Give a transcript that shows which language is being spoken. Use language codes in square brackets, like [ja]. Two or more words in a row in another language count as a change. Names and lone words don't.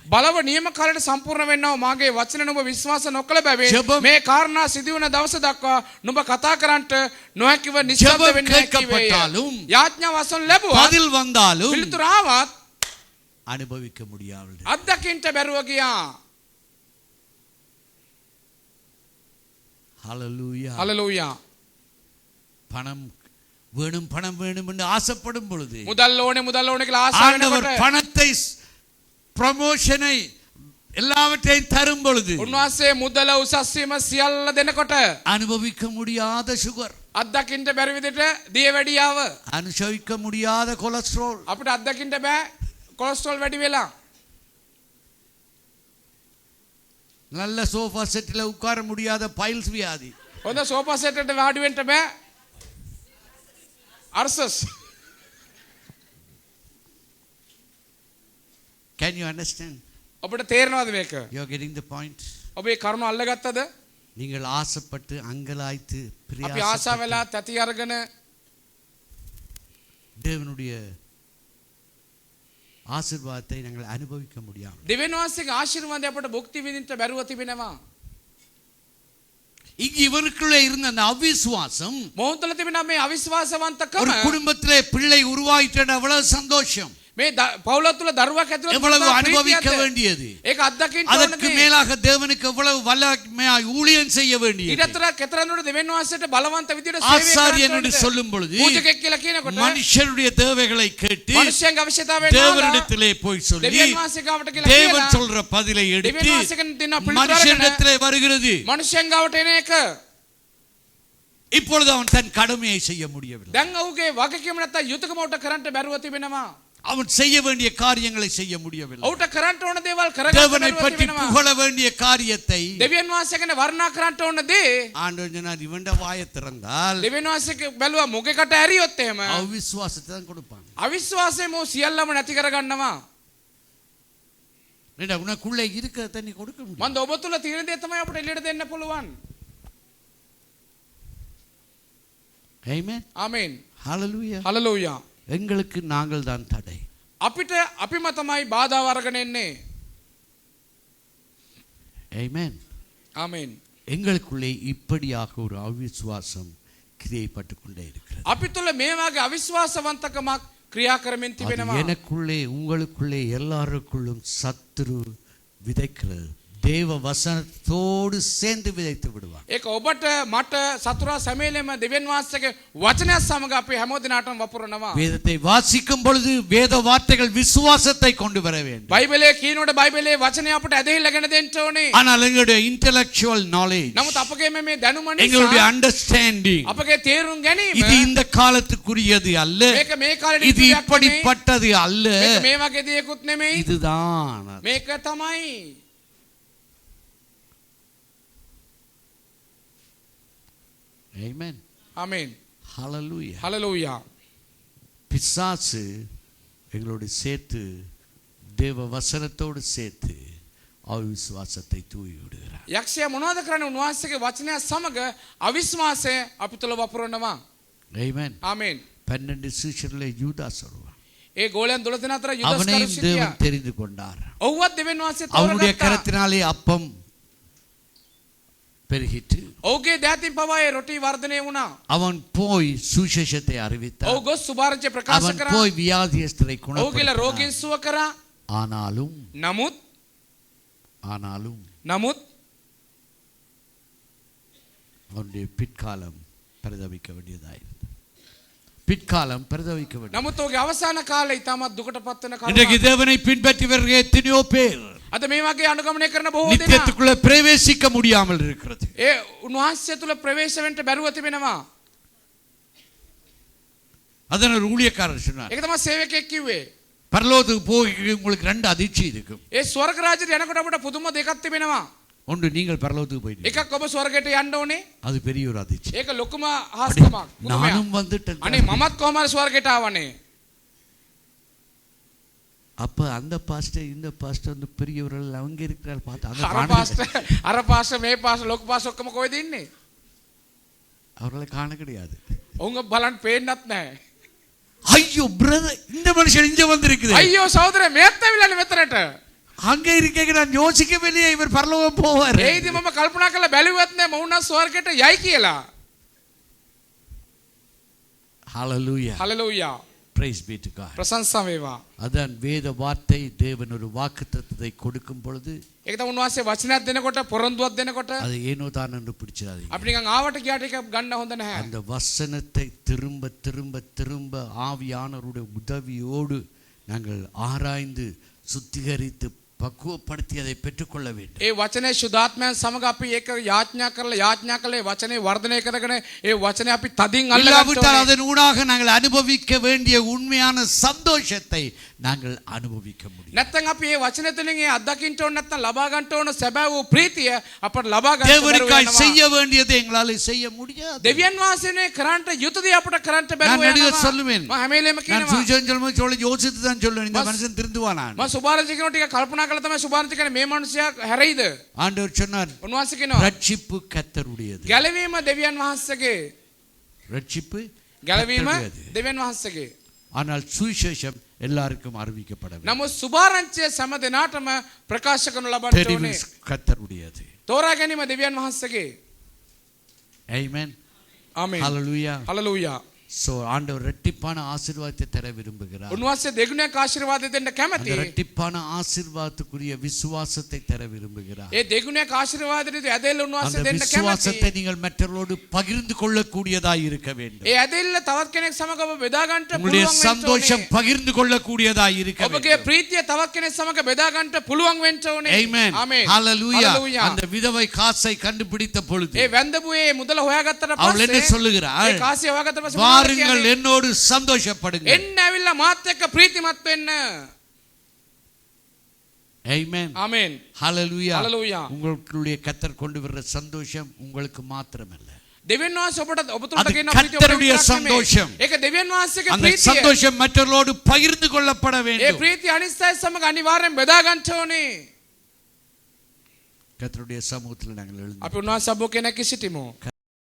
[si] බලව නියම කාලයට සම්පූර්ණ වෙන්නා වූ මාගේ වචන නුඹ විශ්වාස නොකළ බැවින් මේ කාරණා සිදු වෙන දවස දක්වා නුඹ කතා කරන්නට නොහැකිව නිශ්ශබ්ද වෙන්න හැකියි. යාඥා වසන් ලැබුවා. [ta] பதில் வந்தாலும் [si] පිළිතුර ආවත් [ta] அனுபவிக்க முடியாது. [si] අත්දකින්න බැරුව ගියා. [ta] ஹalleluya. [si] හලෙලූයා. [ta] பணம் வேணும் பணம் வேணும் என்று ஆசைப்படும் பொழுது [si] මුදල් ඕනේ කියලා ආශා [ta] ஆண்டவர் [si] වෙනකොට [ta] பணத்தை ப்ரமோஷனை எல்லாவற்றையும் தரும் பொழுது [si] උන්වහන්සේ මුදල උසස් වීම සියල්ල දෙනකොට [ta] அனுபவிக்க முடியாத சுகர், [si] අත්දකින්න බැරි විදිහට දියවැඩියාව [ta] அனுபவிக்க முடியாத கொலஸ்ட்ரால், [si] අපිට අත්දකින්න බෑ කොලෙස්ටරෝල් වැඩි වෙලා. [ta] நல்ல [en] sofa set [ta] உட்கார முடியாத பைல்ஸ் வியாதி, [si] හොඳ [en] sofa set [si] එකට වාඩි වෙන්න බෑ අර්සස්. [en] Can you understand? [si] ඔබට තේරෙනවද මේක? [en] You are getting the point? [si] ඔබ මේ කරුණ අල්ලගත්තද? [ta] நீங்கள் ஆசைப்பட்டு அங்கலாய்த்து [si] අපි ආශා වෙලා තැති අරගෙන [ta] தேவனுடைய ஆசீர்வாதத்தை நாங்கள் அனுபவிக்க முடியாது. [si] දෙවියන් වහන්සේගේ ආශිර්වාදය අපට භුක්ති විඳින්න බැරුව තිබෙනවා. [ta] இங்கு இவருக்குள்ளே இருந்த அந்த அவிசுவாசம், [si] මොහොතල තිබෙනා මේ අවිශ්වාසවන්තකම [ta] ஒரு குடும்பத்திலே பிள்ளை உருவாயிட்ட அவ்வளவு சந்தோஷம். [si] මේ පවුල තුල දරුවක් ඇතුළත [ta] எவ்வளவு [si] මොනතරම් [ta] அனுபவிக்க [si] ප්‍රීතියක්ද? [ta] வேண்டியது, [si] ඒක අත්දකින්න [ta] அதற்கு [si] ඕනේ. [ta] மேலாக தேவனுக்கு எவ்வளவு வல்லமையாய் ஊழியம் செய்ய வேண்டியது. [si] ඊටතර කෙතරම්දුරට දෙවියන් වහන්සේට බලවන්ත විදියට සේවය [ta] ஆசாரியன் [si] කරන්න [ta] என்று [si] ඕනේද? [ta] சொல்லும் பொழுது [si] පූජකෙක් කියලා කියනකොට [ta] மனுஷருடைய தேவைகளை கேட்டு [si] මනුෂ්‍යයන්ගේ අවශ්‍යතාවය [ta] தேவனிடத்திலே போய் சொல்லி [si] දෙවියන් වහන්සේ ගාවට කියලා [ta] தேவன் [si] කියලා [ta] சொல்ற பதிலை எடுத்து [si] දෙවියන් වහන්සේගෙන් දෙන පිළිතුර [ta] மனுஷனிடத்திலே வருகிறது. [si] මනුෂ්‍යයන් ගාවට එන එක [ta] இப்பொழுது அவன் தன் கடமையை செய்ய முடியவில்லை. [si] දැන් ඔහුගේ වගකීම නැත්තම් යුතුයකම උට කරන්න බැරුව තිබෙනවා. [ta] அவன் செய்ய வேண்டிய காரியங்களை செய்ய முடியவில்லை. [si] ඔහුට කරන්න ඕන දේවල් කරගන්න [ta] தேவனை [si] බැරුව [ta] பற்றி [si] තිබෙනවා. [ta] புகழ வேண்டிய காரியத்தை [si] දෙවියන් වහන්සේ ගැන වර්ණනා කරන්න ඕන දේ [ta] ஆண்டவர் சொன்னார், இவன்ட வாயை திறந்தால் [si] දෙවියන් වහන්සේ බැලුවා මොකේකට ඇරියොත් එහෙම [ta] அவிசுவாசத்தை தான் கொடுப்பான். [si] අවිශ්වාසයෙන් මො සියල්ලම නැති කරගන්නවා. [ta] உனக்குள்ளே இருக்கிறத நீ கொடுக்க முடியும். [si] මන්ද ඔබ තුල තියෙන දේ තමයි අපිට එළියට දෙන්න පුළුවන්. [en] Amen. [si] ආමේන්. [en] Hallelujah. [si] හලෙලූයා. [ta] எங்களுக்கு நாங்கள் தான் தடை. [si] අපිට අපිම තමයි බාධා වර්ගන එන්නේ. [en] Amen. [si] ආමේන්. [ta] எங்களுக்குள்ளே இப்படியாக ஒரு அவிசுவாசம் கிரியைப்பட்டு கொண்டே இருக்கிறது. [si] අපි තුල මේ වගේ අවිශ්වාසවන්තකමක් ක්‍රියා කරමින් [ta] அது [si] තිබෙනවා. [ta] எனக்குள்ளே உங்களுக்குள்ளே எல்லாருக்குள்ளும் சத்துரு விதைக்கிறது. தேவ வசனத்தோடு சேர்ந்து விதைத்து விடுவான். [si] ඒක ඔබට මට සතුරා සමේලෙම දෙවියන් වහන්සේගේ වචනයත් සමග අපි හැම දිනාටම වපුරනවා. [ta] வேதத்தை வாசிக்கும் பொழுது வேத வார்த்தைகள் விசுவாசத்தை கொண்டு வர வேண்டும். [si] බයිබලයේ කියනකොට බයිබලයේ වචනය අපට ඇදහිල්ලගෙන දෙන්න ඕනේ. [ta] ஆனால் எங்களுடைய [en] intellectual knowledge, [si] නමුත් අපගේ මේ දැනුම [ta] எங்களுடைய [si] නිසා [ta] அண்டர்ஸ்டாண்டிங் [si] අපගේ තේරුම් ගැනීම [ta] இது இந்த காலத்துக்குரியது அல்ல, [si] මේක මේ කාලේ [ta] இது இப்படிப்பட்டது அல்ல, [si] මේක මේ වගේ දෙයක්ුත් නෙමෙයි. [ta] இதுதான். [si] මේක තමයි. [en] Amen. [si] ආමේන්. [en] Hallelujah. [si] හලෙලූයා. [ta] பிசாசு எங்களோடு சேர்த்து தேவ வசனத்தோடு சேர்த்து அவிசுவாசத்தை தூவி விடுகிறார். [si] යක්ෂයා මොනවද කරන්නේ? උන්වහන්සේගේ වචනය සමග අවිශ්වාසය අපි තුල වපුරනවා. [en] Amen. [si] ආමේන්. [ta] 12 சீஷர்களை யூதாஸ் சொல்வார். [si] ඒ ගෝලයන් 12 දෙනා අතර යුදස් [ta] அவனையும் [si] කරුසිටියා. [ta] தேவன் தெரிந்து கொண்டார். [si] ඔව්වත් දෙවියන් වහන්සේ [ta] அவனுடைய [si] තෝරගත්තා. [ta] கரத்தினாலே அப்பம் பெருகிட்டு [si] ඔහුගේ දෑතින් පවා ඒ රොටි වර්ධනය වුණා. [ta] அவன் போய் சுவிசேஷத்தை அறிவித்தான். [si] ඔහු ගොස් සුභාරංචිය ප්‍රකාශ [ta] அவன் [si] කරා. [ta] போய் வியாதியஸ்தரை [si] ඔහු කියලා [ta] குணப்படுத்தினான். [si] රෝගීන් සුව කරා. [ta] ஆனாலும் [si] නමුත් [ta] அவனுடைய பிற்காலம் பரிதவிக்க வேண்டியதாயிருந்தது. பிற்காலம் பரிதவிக்க வேண்டியது. [si] නමුත් ඔහුගේ අවසාන කාලේ ඉතාමත් දුකට පත් වෙන [ta] இன்றைக்கு [si] කරුණක්. [ta] தேவனை பின்பற்றி வருகிற எத்தனையோ பேர் [si] අද මේ වගේ අනුගමනය කරන බොහෝ දෙනා [ta] நித்தியத்துக்குள்ள பிரவேசிக்க முடியாமல் இருக்கிறது. [si] ඒ උන්වහන්සේ තුල ප්‍රවේශ වෙන්න බැරුව තිබෙනවා. [ta] அதன் ஒரு ஊழியக்காரர் சொன்னார், [si] ඒක තමයි සේවකයෙක් කිව්වේ. [ta] பரலோகத்துக்கு போய் உங்களுக்கு ரெண்டு அதிர்ச்சி இருக்கும். [si] ඒ ස්වර්ග රාජ්‍යයට යනකොට අපිට පුදුම දෙකක් තිබෙනවා. [ta] ஒன்று நீங்கள் பரலோகத்துக்கு போயிட்டீங்க, [si] එකක් ඔබ ස්වර්ගයට යන්න ඕනේ. [ta] அது பெரிய ஒரு அதிர்ச்சி. [si] ඒක ලොකුම හාස්කමක්. [ta] நானும் வந்துட்டேன். [si] අනේ මමත් කොහමද ස්වර්ගයට ආවනේ. [ta] அப்ப அந்த பாஸ்டர் இந்த பாஸ்டர் வந்து பெரியவர்கள் அவங்க இருக்கிறார் பார்த்து [si] අර [ta] அங்க [si] පාස්ටර් මේ පාස්ටර් ලොකු පාස්ටර් ඔක්කොම කොහෙද ඉන්නේ? [ta] அவர்களை காண கிடையாது. [si] උංග බලන්න පේන්නත් නැහැ. [ta] ஐயோ பிரதர், இந்த மனுஷன் இங்க வந்திருக்குது. [si] අයියෝ සහෝදරයා මේත් ඇවිල්ලානේ මෙතනට. [ta] அங்க இருக்கேங்க, நான் யோசிக்கவே இவர் பரலோகம் போவார். [si] ඒ ඉතින් මම කල්පනා කරලා බැලුවත් නෑ මොවුනා ස්වර්ගයට යයි කියලා. [en] Hallelujah. [si] හලෙලූයා. [en] Praise be to God. [si] ප්‍රශංසා වේවා. [ta] அதான் வேத வார்த்தை தேவன் ஒரு வாக்குத்தத்தத்தை கொடுக்கும் பொழுது [si] ඒක තමයි උන්වහන්සේ වචනයක් දෙනකොට පොරොන්දුවක් දෙනකොට [ta] அது ஏனோ தான் என்று பிடிச்சிடாதீங்க. [si] අපි නිකන් ආවට ගියාට ඒක ගන්න හොඳ නැහැ. [ta] அந்த வசனத்தை திரும்ப திரும்ப திரும்ப ஆவியானவருடைய உதவியோடு நாங்கள் ஆராய்ந்து சுத்திகரித்து பக்குவப்படுத்தி அதை பெற்றுக்கொள்ள வேண்டும். [si] ඒ වචනේ සුදාත්මයන් සමග අපි ඒක යාඥා කරලා වචනේ වර්ධනය කරගෙන ඒ වචනේ අපි තදින් අල්ලගන්න [ta] இல்லாவிட்டால் [si] ඕනේ. [ta] அதன் ஊடாக நாங்கள் அனுபவிக்க வேண்டிய உண்மையான சந்தோஷத்தை நாங்கள் அனுபவிக்க முடியும். [si] නැත්නම් අපි මේ වචනේ තුලින් ඒ අත්දකින්න ඕන නැත්නම් ලබා ගන්න ඕන සැබෑ වූ ප්‍රීතිය අපට ලබා ගන්න බැරුව [ta] தேவனுக்காய் [si] යනවා. [ta] செய்ய வேண்டியதை எங்களால் செய்ய முடியாது. [si] දෙවියන් වහන්සේනේ කරන්ට යුතුයදී අපට කරන්ට බැරුව [ta] நான் நடிகர் [si] යනවා. [ta] சொல்லுவேன். [si] මම හැම වෙලේම [ta] நான் [si] කියනවා. [ta] சுவிசேஷம் சொல்லும்போது யோசித்து தான் சொல்லுவேன், இந்த மனுஷன் திருந்துவானா. [si] මම සුභාරංචි කියනවා ටික කල්පනා කරලා තමයි සුභාරංචි කියන්නේ මේ මිනිසයා හැරෙයිද? [ta] ஆண்டவர் சொன்னார், [si] උන්වහන්සේ කියනවා [ta] ரட்சிப்பு கர்த்தருடையது. [si] ගැලවීම දෙවියන් වහන්සේගේ. [ta] ரட்சிப்பு [si] ගැලවීම [ta] கர்த்தருடையது. [si] දෙවියන් වහන්සේගේ. [ta] ஆனால் சுவிசேஷம் எல்லாருக்கும் அறிவிக்கப்பட வேண்டும். [si] නමුත් සුභාරංචිය සෑම දිනාටම ප්‍රකාශ කරනු ලබන්න [ta] தெரிவு [si] ඕනේ. [ta] கர்த்தருடையது. [si] තෝරා ගැනීම දෙවියන් වහන්සේගේ. [en] Amen. [si] ආමේන්. [en] Hallelujah. [si] හලෙලූයා. [ta] சோ ஆண்டவர் இரட்டிப்பான ஆசீர்வாதத்தை தர விரும்புகிறார். [si] උන්වහන්සේ දෙගුණයක් ආශිර්වාද දෙන්න [ta] அந்த [si] කැමතියි. [ta] இரட்டிப்பான ஆசீர்வாதத்துக்குரிய விசுவாசத்தை தர விரும்புகிறார். [si] ඒ දෙගුණයක් ආශිර්වාදෙට ඇදෙල්ල උන්වහන්සේ [ta] அந்த [si] දෙන්න [ta] விசுவாசத்தை [si] කැමතියි. [ta] நீங்கள் மற்றவர்களோடு பகிர்ந்து கொள்ளக்கூடியதாய் இருக்க வேண்டும். [si] ඒ ඇදෙල්ල තවත් කෙනෙක් සමග ඔබ බෙදා ගන්නට [ta] உங்களுடைய [si] පුළුවන් [ta] சந்தோஷம் [si] වෙන්න ඕනේ. [ta] பகிர்ந்து கொள்ளக்கூடியதாய் இருக்க [si] ඔබගේ [ta] வேண்டும். [si] ප්‍රීතිය තවත් කෙනෙක් සමග බෙදා ගන්නට පුළුවන් වෙන්න ඕනේ. [en] Amen. [si] ආමේන්. [en] Hallelujah. Hallelujah. [ta] அந்த விதவை காசை கண்டுபிடித்த பொழுது [si] ඒ වැන්දපුවේ මුදල හොයාගත්තට [ta] அவள் என்ன [si] පස්සේ [ta] சொல்லுகிறாள்? [si] ඒ කාසිය හොයාගත්ත පස්සේ මොනවද [ta] வாருங்கள் [si] කියන්නේ? [ta] என்னோடு சந்தோஷப்படுங்கள். [si] එන්න ඇවිල්ලා මාත් එක්ක ප්‍රීතිමත් වෙන්න. [en] Amen. [si] ආමේන්. [en] Hallelujah. Hallelujah. [ta] உங்களுடைய கர்த்தர் கொண்டு வர்ற சந்தோஷம் உங்களுக்கு மாத்திரமல்ல. [si] දෙවියන් වහන්සේ ඔබට ඔබතුලට [ta] அது [si] ගෙනන ප්‍රීතිය [ta] கர்த்தருடைய [si] ඔබට විතරක් නෙමෙයි. [ta] சந்தோஷம். [si] ඒක දෙවියන් වහන්සේගේ [ta] அந்த [si] ප්‍රීතිය. [ta] சந்தோஷம் மற்றவர்களோடு பகிர்ந்து கொள்ளப்பட [si] ඒ [ta] வேண்டும். [si] ප්‍රීතිය අනිත් අය සමග අනිවාර්යෙන් බෙදා ගන්න ඕනේ. [ta] கர்த்தருடைய சமூகத்தில் நாங்கள் எழுந்து [si] අපි උන්වහන්සේ සබ්බෝ කෙනෙක් සිටිමු.